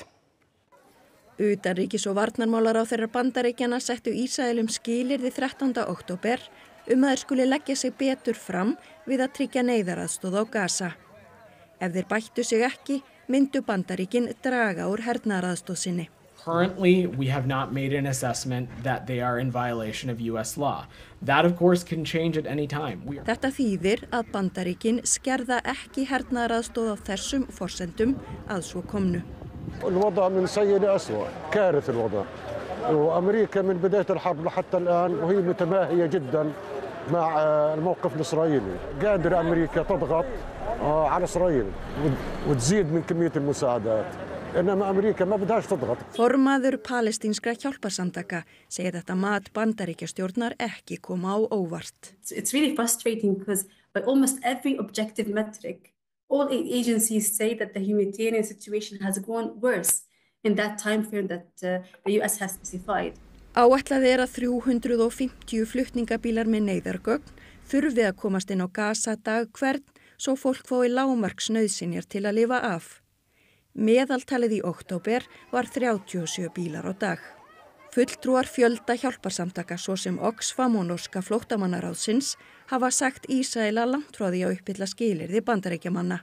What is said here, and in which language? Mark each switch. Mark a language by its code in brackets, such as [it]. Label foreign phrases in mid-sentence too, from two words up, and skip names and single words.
[is] Utanríkis- og varnarmálaráðherrar Bandaríkjanna settu Ísraelum skilyrði 13. október að þeir skuli leggja sig betur fram við að tryggja neyðaraðstoð á Gaza. Ef þeir bættu sig ekki, myndu Bandaríkin draga úr hernaðaraðstoð sinni. [en] Currently, we have not made an assessment that they are in violation of US law. That, of course, can change at any time. [is] Þetta þýðir að Bandaríkin skerða ekki hernaðaraðstoð á þessum forsendum að svo komnu. [ar] الوضع من سيء لأسوأ، كارث الوضع. وأمريكا من بداية الحرب حتى الآن وهي متماهية جدا مع الموقف الإسرائيلي. قادرة أمريكا تضغط على إسرائيل وتزيد من كمية المساعدات. إنما أمريكا ما بدهاش تضغط. [is] Formaður palestínskra hjálparsamtaka segir þetta mat Bandaríkjastjórnar ekki koma á óvart. [en] It's really frustrating because by almost every objective metric, all aid agencies say that the humanitarian situation has gone worse in that time frame that the US has specified. [is] Áætlað að 350 flutningabílar með neyðargögn þurfi að komast inn á Gaza dag hvern svo fólk fái lágmarksnauðsynjar til að lifa af. Meðaltalið í október var 37 bílar á dag. Fulltrúar fjölda hjálparsamtaka svo sem Oxfam og norska flóttamannaráðsins hafa sagt Ísraela langt frá því að uppfylla skilyrði Bandaríkjamanna.